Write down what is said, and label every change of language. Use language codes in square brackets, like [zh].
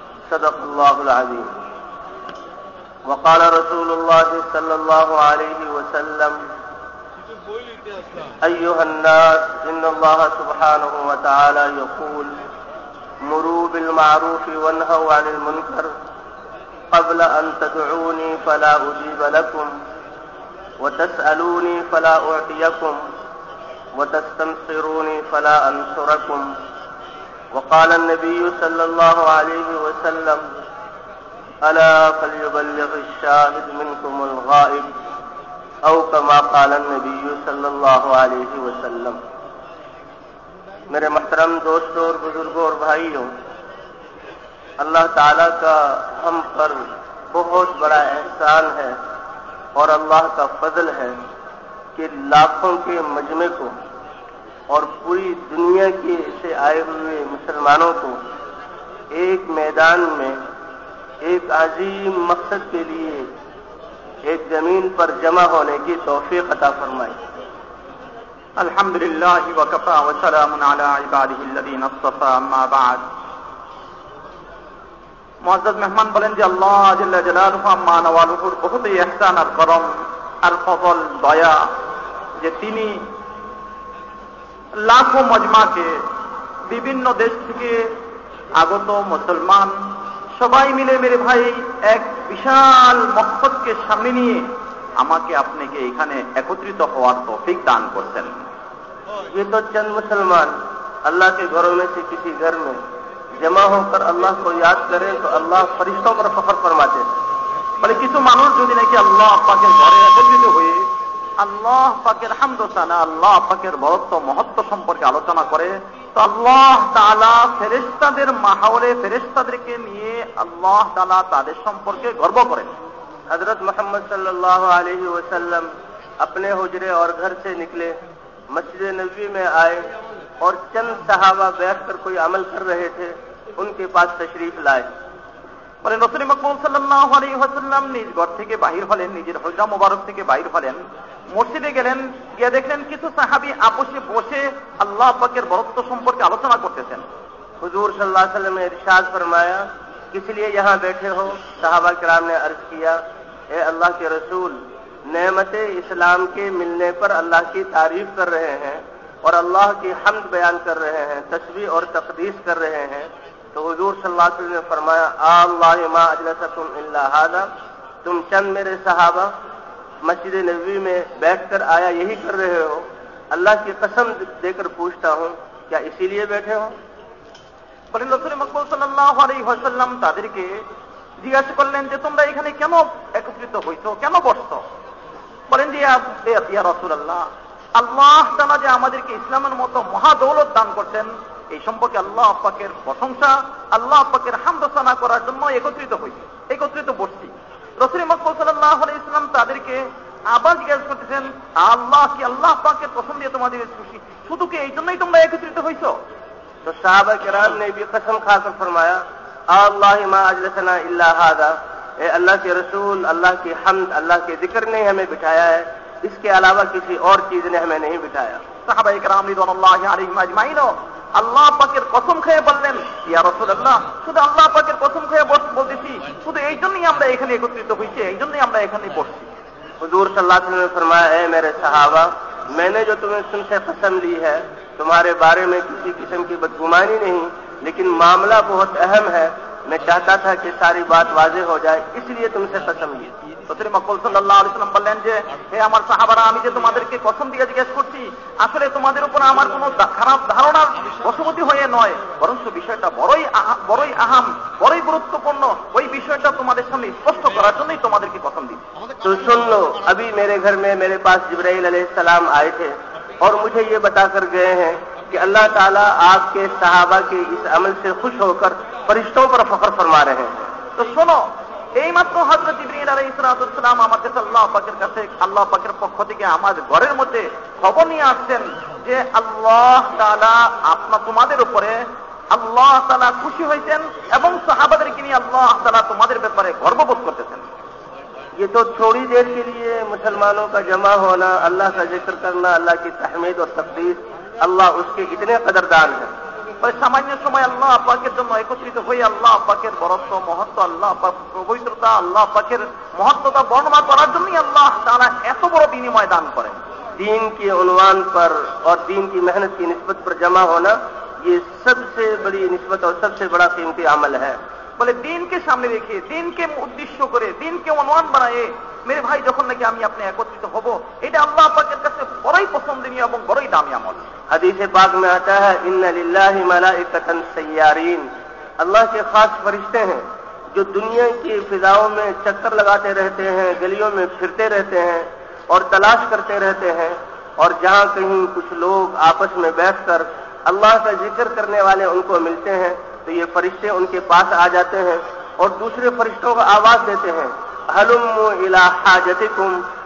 [ar] صدق الله العظيم. وقال رسول الله صلى الله عليه وسلم: أيها الناس إن الله سبحانه وتعالى يقول: مروا بالمعروف وانهوا عن المنكر قبل أن تدعوني فلا أجيب لكم وتسألوني فلا أعطيكم وتستنصروني فلا أنصركم. وقال النبي صلى الله عليه وسلم: ألا فليبلغ الشاهد منكم الغائب او کما قال النبی صلی اللہ علیہ وسلم. [ur] میرے محترم دوستوں اور بزرگوں اور بھائیوں، اللہ تعالیٰ کا ہم پر بہت بڑا احسان ہے اور اللہ کا فضل ہے کہ لاکھوں کے مجمع کو اور پوری دنیا کے سے آئے ہوئے مسلمانوں کو ایک میدان میں ایک عظیم مقصد کے لیے ایک زمین پر جمع ہونے کی توفیق عطا فرمائی. [ar] الحمدللہ وکفا وسلام علی عبادہ الذین اصطفى. اما بعد. [ur] معزز مہمان [bn] বলেন যে আল্লাহ জাল্লা জালালুহু আম্মা নওয়ালুহুর বহুত ইহসান আর করম আর ফজল দয়া যে তিনি লাখো মজমাকে বিভিন্ন দেশ থেকে আগত মুসলমান সবাই মিলে মেরে ভাই এক বিশাল মকসদকে সামনে নিয়ে আমাকে আপনাকে এখানে একত্রিত হওয়ার তৌফিক দান করছেন. [ur] یہ تو چند مسلمان اللہ کے گھروں میں سے کسی گھر میں جمع ہو کر اللہ کو یاد کریں تو اللہ فرشتوں پر فخر فرماتے ہیں. [bn] বলে কিছু মানুষ যদি নাকি আল্লাহ পাকের ঘরে একত্রিত হয়ে আল্লাহ পাকের হামদ ও সানা, আল্লাহ পাকের বরত্ব মহত্ব সম্পর্কে আলোচনা করে তো আল্লাহ তাআলা ফেরেশতাদের মাহওয়ালে ফেরেশতাদেরকে নিয়ে আল্লাহ তাআলা তাদের সম্পর্কে গর্ব করেন. [ur] حضرت محمد صلی اللہ علیہ وسلم اپنے حجرے اور گھر سے نکلے، مسجد نبوی میں آئے اور چند صحابہ بیٹھ کر کوئی عمل کر رہے تھے، ان کے پاس تشریف لائے. [bn] বলেন রাসূল মাকবুল সাল্লাল্লাহু আলাইহি ওয়াসাল্লাম নিজ ঘর থেকে বাহির হলেন, নিজের হুজরা মোবারক থেকে বাহির হলেন, মসজিদে গেলেন, গিয়ে দেখলেন কিছু সাহাবী আপোষে বসে আল্লাহ পাকের বরত্ব সম্পর্কে আলোচনা করতেছেন. [ur] حضور صلی اللہ علیہ وسلم نے ارشاد فرمایا: کس لیے یہاں بیٹھے ہو؟ صحابہ کرام نے عرض کیا: اے اللہ کے رسول، نعمت اسلام کے ملنے پر اللہ کی تعریف کر رہے ہیں اور اللہ کی حمد بیان کر رہے ہیں، تسبیح اور تقدیس کر رہے ہیں. تو حضور صلی اللہ علیہ وسلم نے فرمایا: [ar] اللہ ما اجلسکم الا ھذا، [ur] تم چند میرے صحابہ مسجد نبوی میں بیٹھ کر آیا یہی کر رہے ہو؟ اللہ کی قسم دے کر پوچھتا ہوں، کیا اسی لیے بیٹھے ہو؟ [bn] বলেন রাসূল মাকবুল সাল্লাল্লাহু আলাইহি ওয়াসাল্লাম তাদেরকে জিজ্ঞাসা করলেন যে তোমরা এখানে কেন একত্রিত হইছো, কেন বসছো? বলেন যে ইয়া রাসূলুল্লাহ, আল্লাহ তাআলা যে আমাদেরকে ইসলামের মতো মহা দৌলত দান করতেন এই সম্পর্কে আল্লাহ পাকের প্রশংসা, আল্লাহ পাকের হামদ সানা করার জন্য একত্রিত হইছি, একত্রিত বসছি. রাসূল মাকবুল সাল্লাল্লাহু আলাইহি ওয়াসাল্লাম তাদেরকে আবার জিজ্ঞাসা করতেছেন, আল্লাহ কি আল্লাহ পাকের পছন্দ দিয়ে তোমাদের খুশি, শুধু কি এই জন্যই তোমরা একত্রিত হইছো? [ur] تو صحابہ کرام نے بھی قسم کھا کر فرمایا: [ar] اللہ ما اجلسنا الا ھذا، [ur] اے اللہ کے رسول، اللہ کی حمد، اللہ کے ذکر نے ہمیں بٹھایا ہے، اس کے علاوہ کسی اور چیز نے ہمیں نہیں بٹھایا. [bn] সাহাবায়ে কেরাম রিদওয়ানুল্লাহি আলাইহিম আজমাইন আল্লাহ পাকের কসম খেয়ে বললেন, ইয়া রাসূলুল্লাহ, শুধু আল্লাহ পাকের কসম খেয়ে বলতেছি, শুধু এই জন্যই আমরা এখানে একত্রিত হইছি, এই জন্যই আমরা এখানে বসছি. [ur] حضور صلی اللہ علیہ وسلم نے فرمایا: اے میرے صحابہ، میں نے جو تمہیں تم سے قسم لی ہے تمہارے بارے میں کسی قسم کی بدگمانی نہیں، لیکن معاملہ بہت اہم ہے، میں چاہتا تھا کہ ساری بات واضح ہو جائے، اس لیے تم سے قسم لی. [bn] রাসূল মাকবুল সাল্লাল্লাহু আলাইহি ওয়াসাল্লাম বললেন যে হে আমার সাহাবারা, আমি যে তোমাদেরকে কসম দিয়ে জিজ্ঞেস করছি আসলে তোমাদের উপর আমার কোনো খারাপ ধারণার বশবর্তী হয়ে নয়, বরং বিষয়টা বড়ই আহাম, বড়ই গুরুত্বপূর্ণ, ওই বিষয়টা তোমাদের সামনে স্পষ্ট করার জন্যই তোমাদেরকে কসম দিচ্ছি. [ur] تو سن لو، ابھی میرے گھر میں میرے پاس جبرائیل علیہ السلام آئے تھے اور مجھے یہ بتا کر گئے ہیں کہ اللہ تعالیٰ آپ کے صحابہ کے اس عمل سے خوش ہو کر فرشتوں پر فخر فرما رہے ہیں. تو سنو, [bn] এইমাত্র হযরত জিবরীল আলাইহিস সালাম আমার কাছে আল্লাহ পাকের পক্ষ থেকে আমার ঘরের মধ্যে খবর নিয়ে আসছেন যে আল্লাহ তাআলা তোমাদের উপরে আল্লাহ তাআলা খুশি হয়েছেন এবং সাহাবাদেরকে নিয়ে আল্লাহ তাআলা তোমাদের ব্যাপারে গর্ববোধ করতেছেন। [ur] یہ تو تھوڑی دیر کے لیے مسلمانوں کا جمع ہونا، اللہ کا ذکر کرنا، اللہ کی تحمید اور تقدیس، اللہ اس کے اتنے قدردان ہیں۔ [bn] সামান্য সময় আল্লাহ পাকের জন্য একত্রিত হয়ে আল্লাহ পাকের বরত্ব, মহত্ব, আল্লাহ পাক পবিত্রতা, আল্লাহ পাকের মহত্বতা বর্ণনা করার জন্যই আল্লাহ তাআলা এত বড় বিনিময় দান করেন। [ur] دین کے عنوان پر اور دین کی محنت کی نسبت پر جمع ہونا یہ سب سے بڑی نسبت اور سب سے بڑا قیمتی عمل ہے۔ [bn] বলে দিনকে সামনে রেখে, দিনকে উদ্দেশ্য করে, দিনকে অনুমান বানায় মেরে ভাই যখন নাকি আমি আপনি একত্রিত হব, এটা আল্লাহ পাকের কাছে বড়ই পছন্দনীয় এবং বড়ই দামি আমল। [ur] حدیث پاک میں آتا ہے [ar] ان للہ ملائکۃ سیارین، [ur] اللہ کے خاص فرشتے ہیں جو دنیا کی فضاؤں میں چکر لگاتے رہتے ہیں، گلیوں میں پھرتے رہتے ہیں اور تلاش کرتے رہتے ہیں، اور جہاں کہیں کچھ لوگ آپس میں بیٹھ کر اللہ کا ذکر کرنے والے ان کو ملتے ہیں تو یہ فرشتے ان کے پاس آ جاتے ہیں اور دوسرے فرشتوں کو آواز دیتے ہیں [ar] ہلموا الی حاجتکم،